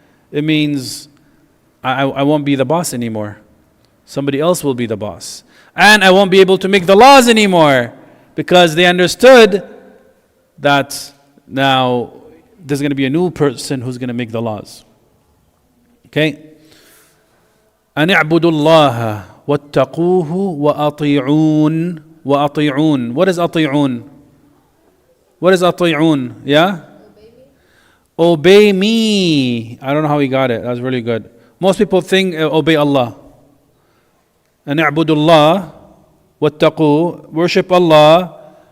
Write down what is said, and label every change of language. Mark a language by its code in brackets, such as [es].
[en] It means I won't be the boss anymore. Somebody else will be the boss. And I won't be able to make the laws anymore because they understood that now there's going to be a new person who's going to make the laws. Okay? [ar] أن اعبدوا الله واتقوه وأطيعون. [en] What is أطيعون? What is أطيعون? Yeah? Obey me. I don't know how he got it. That was really good. Most people think obey Allah. [ar] أن اعبدوا الله واتقوه. [en] Worship Allah.